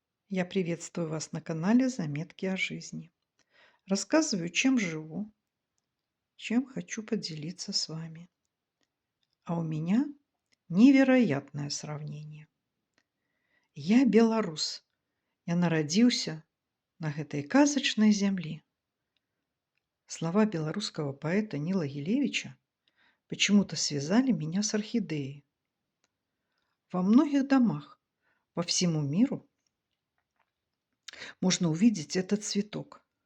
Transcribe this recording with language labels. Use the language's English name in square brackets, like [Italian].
[Russian] Я приветствую вас на канале Заметки о жизни. Рассказываю, чем живу, чем хочу поделиться с вами. А у меня невероятное сравнение. [Belarusian] Я беларус. Я нарадзіўся на гэтай казачнай зямлі. [Russian] Слова белорусского поэта Нила Гилевича почему-то связали меня с орхидеей. Во многих домах по всему миру можно увидеть этот цветок.